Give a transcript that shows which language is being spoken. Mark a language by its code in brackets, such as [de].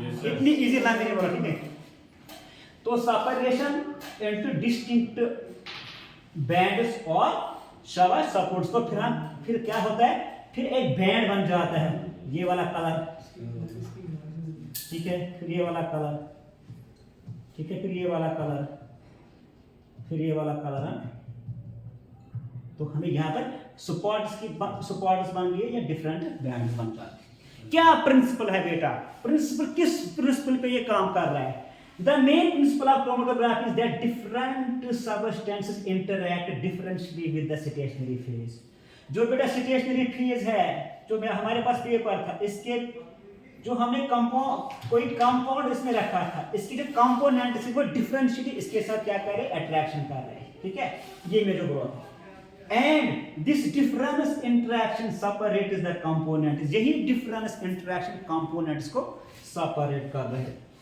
[hi] इतनी easy language बोला, ठीक है। तो सेपरेशन इनटू डिस्टिंक्ट बैंड्स और शाबाश सपोर्ट्स को फिर क्या होता है, फिर एक बैंड बन जाता है, ये वाला कलर, ठीक है, फिर ये वाला कलर, ठीक है, फिर ये वाला कलर, फिर ये वाला कलर है। तो हमें यहाँ पर सपोर्ट्स बन गए या डिफरेंट बैंड्स बन जाते हैं। क्या प्रिंसिपल है बेटा, प्रिंसिपल किस प्रिंसिपल पे ये काम कर रहा है। [en] The main principle of chromatography is that different substances interact differently with the stationary phase। [hi] जो बेटा स्टेशनरी फेज है, जो हमारे पास पेपर था, इसके जो हमने कोई कंपाउंड इसमें रखा था, इसकी जो कंपोनेंट है वो डिफरेंशियली इसके साथ क्या कर रहे हैं, अट्रैक्शन कर रहे हैं, ठीक है, ये मेजर ग्रोथ है। [en] and this difference interaction separates the components, [hi] यही डिफरेंस इंटरेक्शन कंपोनेंट्स को सेपरेट कर रहे हैं।